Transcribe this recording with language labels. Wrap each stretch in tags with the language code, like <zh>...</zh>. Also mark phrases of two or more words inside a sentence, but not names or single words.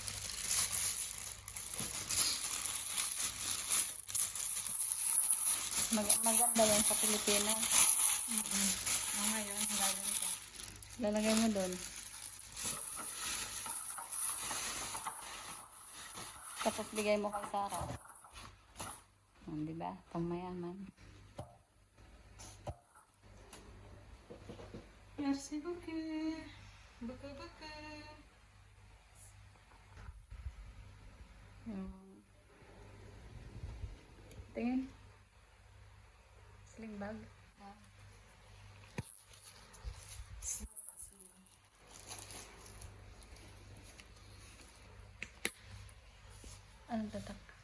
<tl>Maganda yan sa Pilipinas. Ngayon, gagawin ko. Lalagay mo doon. Tapos bigay mo kay Sarah. Di ba? Pang mayaman.</tl> <fr>Merci beaucoup. Beaucoup.</fr> <tl>Tingin.</tl> <en>Sling bag.</en> <tl>Anong tatak?</tl>